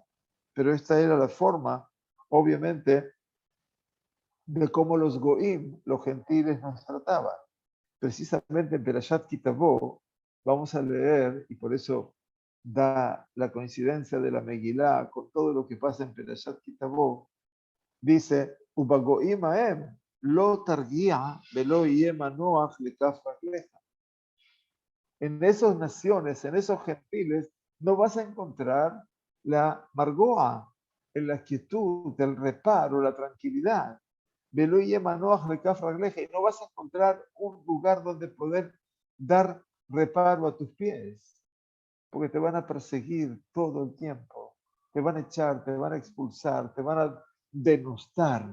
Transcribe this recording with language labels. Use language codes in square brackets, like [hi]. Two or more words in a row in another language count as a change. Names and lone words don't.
[es] Pero esta era la forma, obviamente, de cómo los goim, los gentiles, nos trataban. Precisamente en Perashat Kitavó vamos a leer, y por eso da la coincidencia de la Megilá con todo lo que pasa en Perashat Kitavó, dice, [he] ובגוים ההם לא תרגיע ולא יהיה מנוח לכף רגלך. [es] En esas naciones, en esos gentiles, no vas a encontrar la margoa, la quietud, el reparo, la tranquilidad. Y no vas a encontrar un lugar donde poder dar reparo a tus pies, porque te van a perseguir todo el tiempo, te van a echar, te van a expulsar, te van a denostar.